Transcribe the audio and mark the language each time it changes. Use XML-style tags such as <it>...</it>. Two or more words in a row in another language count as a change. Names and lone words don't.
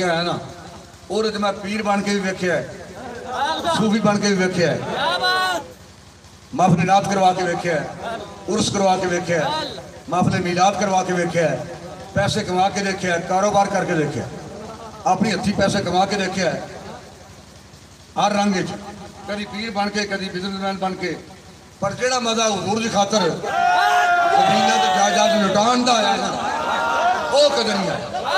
<pa>آیا نا اور میں پیر بن کے بھی ویکھیا ہے، صوفی بن کے بھی ویکھیا ہے، محفل نعت کروا کے ویکھیا ہے، عرس کروا کے ویکھیا ہے، محفل میلاد کروا کے ویکھیا ہے، پیسے کما کے دیکھیا ہے، کاروبار کر کے دیکھیا ہے، اپنی ہتھی پیسے کما کے دیکھیا ہے، ہر رنگ کدی پیر بن کے کدی بزنس مین بن کے، پر جیڑا مزہ حضور دی خاطر زمیناں تے جائیداد لٹان دا آیا نا وہ کدی نہیں آیا۔</pa>